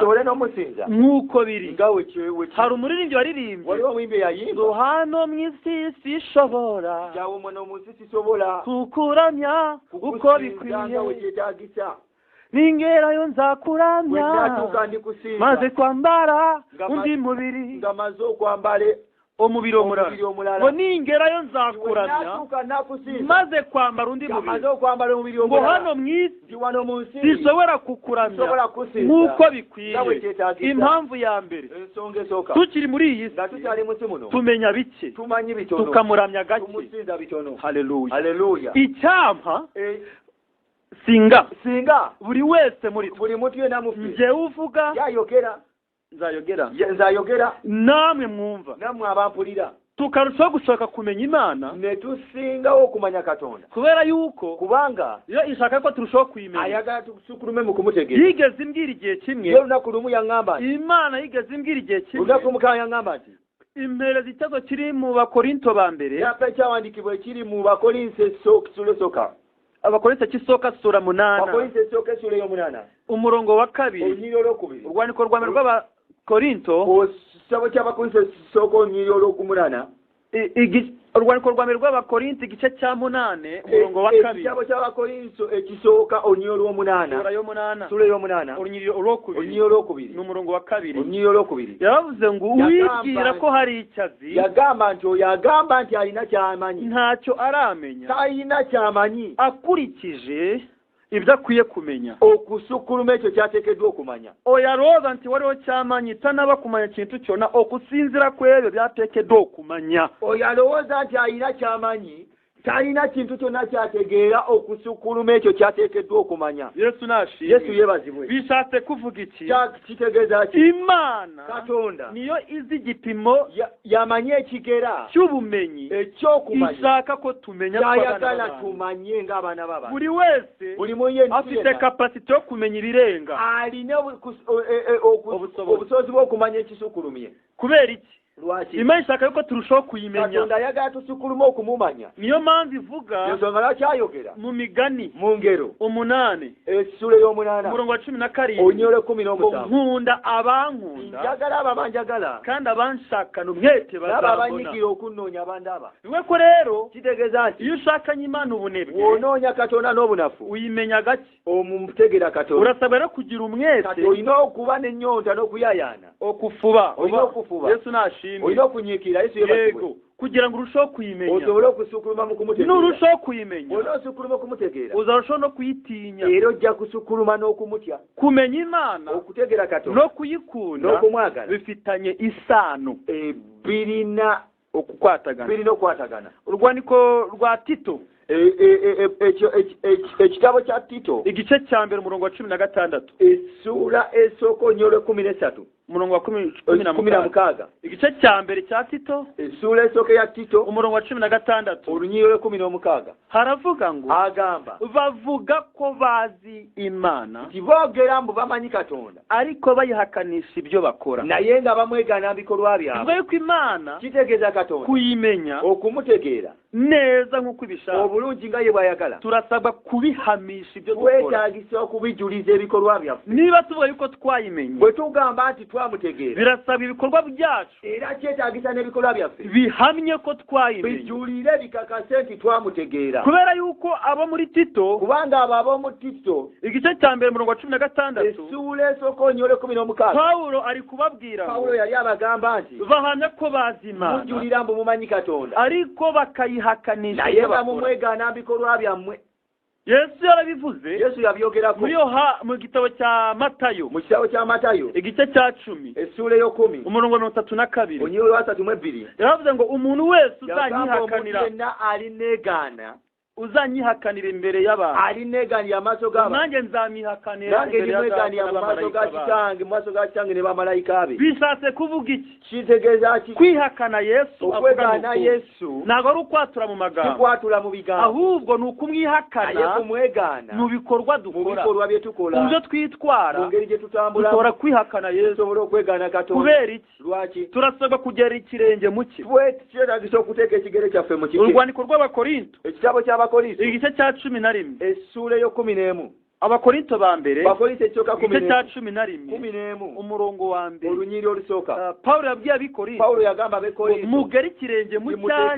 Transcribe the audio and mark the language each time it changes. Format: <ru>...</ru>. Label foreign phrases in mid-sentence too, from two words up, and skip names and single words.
<lg>tusobole n'omusinza</lg> <rw>nk'uko biri</rw> <lg>nga</lg> <rw>hari umuririmbyi waririmbye</rw> <lg>waliwo omuyimbi eyayimba</lg> <rw>ngo hano mu isi sishobora</rw> <lg>jawe omwana omunsi sisobola</lg> <rw>kukuramya uko</rw> <lg>kukusinzanga we</lg> <rw>bikwiye</rw> <lg>kyetaagisa</lg> <rw>ningerayo nzakuramya</rw> <lg>wenatuuka ndikusinza</lg> <rw>maze kwambara</rw> <lg>Nga</lg> <rw>undi mubiri</rw> <lg>nga maze okwambale</lg> <rw>omubiri omulala ngo ningerayo nzakuramya</rw> <lg>Natuuka nakusinza</lg> <rw>maze kwambara undi mubiri</rw> <lg>amaze okwambala omubiri</lg> <rw>ngo</rw> <lg>omulala</lg> <rw>hano mu isi</rw> <lg>ndi wano mu nsi</lg> <rw>sinshobora kukuramya</rw> <lg>Sinshobora kusinza</lg> <rw>nk'uko</rw> <lg>nga</lg> <rw>bikwiye</rw> <lg>bwekyetaagisa.</lg> <rw>impamvu ya mbere</rw> <lg>ensonga esooka</lg> <rw>tukiri muri iyi</rw> <lg>nga si tukyali munsi muno</lg> <rw>tumenya bike</rw> <lg>tumanyi bitono</lg> <rw>tukamuramya gake</rw> <lg>tumusinza bitono</lg> <rw>haleluya</rw> <lg>haleluya</lg> <rw>icyampa singa</rw> <lg>singa</lg> <rw>buri wese muri twe</rw> <lg>buli muntu yenna mufi</lg> <rw>njyewe uvuga</rw> <lg>yayogera nzayogera</lg> <rw>namwe mwumva</rw> <lg>nammwe abampulira</lg> <rw>tukarushaho gushaka kumenya Imana</rw> <lg>ne tusingawo okumanya Katonda</lg> <rw>kubera yuko</rw> <lg>kubanga</lg> <rw>iyo ishaka ko turushaho kuyimenya</rw> <lg>ayagala tusukulume mu kumutegeera</lg> <rw>yigeze imbwira igihe kimwe</rw> <lg>yo lunaku lumu yaŋŋamba nti</lg> <rw>Imana yigeze imbwira igihe kimwe</rw> <lg>lunaku mukama yaŋŋamba nti</lg> <rw>impereza igitego kiri mu bakorinto ba mbere</rw> <lg>yapa ekyawandiikibwa ekiri mu bakolinso essula esooka</lg> <rw>abakorinto kisooka sura munana</rw> <lg>bakolinso esooka essula ey'omunaana</lg> <rw>umurongo wa kabiri</rw> <lg>olunyiri olwokubiri</lg> <rw>urwandiko rwa mbere rw'abakorinto</rw> <lg>ekitabo ky'abakolinso esooka olunyiri olw'okumunana</lg> <rw>urwandiko rwa mbere rw'abakorinto igice cya munane umurongo wa kabiri</rw> <lg>ekitabo ky'abakolinso ekisooka olunyiri olw'omunaana sula ey'omunaana olunyiri olwokubiri ni</lg> <rw>umurongo wa kabiri</rw> <lg>olunyiri olwokubiri</lg> <rw>yaravuze ngo uwibwira ko hari icyazi</rw> <lg>yagamba nti oyo agamba nti alina kyamanyi</lg> <rw>ntacyo aramenya</rw> <lg>talina kyamanyi</lg> <rw>akurikije ibyo akwiye kumenya</rw> <lg>okusukkuluma ekyo kyateekeddwa okumanya oyo alowooza nti waliwo kyamanyi tanaba kumanya kintu kyonna okusinziira ku ebyo byateekeddwa okumanya oyo alowooza nti alina kyamanyi talina kintu kyonna kyategeera okusukkuluma ekyo kyateekeddwa okumanya</lg> <rw>yesu nashimwe</rw> <lg>yesu yeebazibwe</lg> <rw>bishatse kuvuga iki</rw> <lg>kitegeeza ki</lg> <rw>Imana</rw> <lg>Katonda</lg> <rw>niyo izi igipimo</rw> <lg>yamanyi ekigera</lg> <rw>cy'ubumenyi</rw> <lg>ekyokumanya</lg> <rw>ishaka ko tumenya</rw> <lg>kyayagala tumanye ng'abaana b'abantu</lg> <rw>buri wese</rw> <lg>buli muyenzi</lg> <rw>afite kapasite yo kumenya ibirenga</rw> <lg>alina obusobozi bw'okumanya ekisukkulumye</lg> <rw>kubera iki</rw> <lg>lwaki</lg> <rw>Imana ishaka yuko turushaho kuyimenya</rw> <lg>Katonda ayagala tusukkuluma okumumanya</lg> <rw>niyo mpamvu ivuga</rw> <lg>ensonga lwaki ayogera</lg> <rw>mu migani</rw> <lg>mu ngero</lg> <rw>umunani</rw> <lg>essula ey'omunaana</lg> <rw>umurongo wa 17</rw> <lg>olunyiri olw'ekkumi n'omusanvu</lg> <rw>nkunda abankunda</rw> <lg>njagala abo abanjagala</lg> <rw>kandi abanshakana umwete nabo bazabona</rw> <lg>abanyigira okunnoonya abandaba</lg> <rw>niwe ko rero</rw> <lg>kitegeeza nti</lg> <rw>iyo ushakanye Imana ubunebwe</rw> <lg>wonoonya Katonda n'obunafu</lg> <rw>uyimenya gake</rw> <lg>omumutegeera Katonda</lg> <rw>urasabwa no kugira umwete</rw> <lg>kati olina okuba n'ennyonta n'okuyayaana okufuba olina okufuba</lg> <rw>Yesu nashimwe</rw> <lg>olina okunyiikira Yesu yeebazibwe</lg> <rw>kugira ngo urusheho kuyimenya</rw> <lg>osobole okusukkuluma mu kumutegeera</lg> <rw>nurushaho kuyimenya</rw> <lg>olina osukkuluma okumutegeera</lg> <rw>uzarushaho no kuyitinya</rw> <lg>era ojja kusukkuluma n'okumutya</lg> <rw>kumenya Imana</rw> <lg>okutegeera Katonda</lg> <rw>no kuyikunda</rw> <lg>n'okumwagala</lg> <rw>bifitanye isano</rw> <lg>birina okukwatagana</lg> <rw>urwandiko rwa Tito</rw> <lg>ekitabo kya Tito</lg> <rw>igice cya mbere umurongo wa 16</rw> <lg>essula esooka olunyiri olw'ekkumi n'essatu</lg> <rw>umurongo wa 16 igice cya mbere cya Tito</rw> <lg>essula esooka ya Tito</lg> <rw>umurongo wa 16</rw> <lg>olunyiri olw'ekkumi n'omukaaga</lg> <rw>haravuga ngo</rw> <lg>agamba</lg> <rw>bavuga ko bazi Imana</rw> <lg>nti boogera mbu bamanyi Katonda</lg> <rw>ariko bayihakanisha ibyo bakora</rw> <lg>naye nga bamwegana bikolwa byabwe</lg> <rw>bivuga yuko Imana</rw> <lg>kitegeeza Katonda</lg> <rw>kuyimenya</rw> <lg>okumutegeera</lg> <rw>neza nk'uko ibishaka</rw> <lg>obulungi nga ye bw'ayagala</lg> <rw>turasabwa kubihamisha ibyo dukora</rw> <lg>twetaagisa okubijuliza ebikolwa byaffe</lg> <rw>niba tuvuga yuko twayimenye</rw> <lg>bwe tugamba nti twamutegeera</lg> <rw>birasaba ibikorwa byacu</rw> <lg>era kyetaagisa n'ebikolwa byaffe</lg> <rw>bihamye ko twayimenye</rw> <lg>bijulire bikakase nti twamutegeera</lg> <rw>kubera yuko abo muri Tito</rw> <lg>kubanga abo ab'omu Tito</lg> <rw>igice cya mbere umurongo wa 16</rw> <lg>essula esooka olunyiri olw'ekkumi n'omukaaga</lg> <rw>Pawulo ari kubabwira</rw> <lg>Pawulo yali abagamba nti</lg> <rw>bahamya ko bazi Imana</rw> <lg>mujulira mbu mumanyi Katonda</lg> <rw>ariko bakayihakanisha</rw> <lg>naye nga mumwegana bikolwa byammwe</lg> <rw>Yesu yarabivuze</rw> <lg>Yesu yabyogerako</lg> <rw>mu gitabo cya Matayo</rw> <lg>mu kitabo kya Matayo</lg> <rw>igice cya 10</rw> <lg>essula ey'okumi</lg> <rw>umurongo wa 32</rw> <lg>olunyiri olwa 32</lg> <rw>yaravuze ngo umuntu wese uzanyihakanira</rw> <lg>yenna alineegaana</lg> <rw>uzanyihakanira imbere y'abantu</rw> <lg>alineegaanira amaaso g'abantu</lg> <rw>nanjye nzamihakanira</rw> <lg>nange ndimwegaanira mu maaso ga kitange mu maaso ga kitange ne bamalayika be</lg> <rw>bishatse kuvuga iki</rw> <lg>kitegeeza ki</lg> <rw>kwihakana Yesu</rw> <lg>okwegaana Yesu</lg> <rw>ntabwo ari ukwatura mu magambo</rw> <lg>tukwatula mu bigambo</lg> <rw>ahubwo ni ukumwihakana</rw> <lg>naye kumwegaana</lg> <rw>mu bikorwa</rw> <lg>mu</lg> <rw>dukora</rw> <lg>bikolwa bye tukola</lg> <rw>mu byo twitwara</rw> <lg>mu ngeri gye tutambula</lg> <rw>dushobora kwihakana Yesu</rw> <lg>tusobola okwegaana Katonda</lg> <rw>kubera iki</rw> <lg>lwaki</lg> <rw>turasabwa kugera ikirenge mu cye</rw> <lg>kyetaagisa okuteeka ekigere kyaffe mu kike</lg> <rw>urwandiko rw'abakorinto</rw> <lg>ekitabo ky'abakorinto</lg> <rw>igice cya 11</rw> <lg>essula ey'ekkumi n'emu</lg> <rw>Abakorinto ba mbere</rw> <lg>Bakorinto ekyoka</lg> <rw>igice cya 11</rw> <lg>11</lg> <rw>umurongo wa mbere</rw> <lg>olunyiri olusooka</lg> <rw>Pawulo yabwiye abikorintho</rw> <lg>Pawulo yagamba abekorinto</lg> <rw>mugere ikirenge mu cyanjye</rw>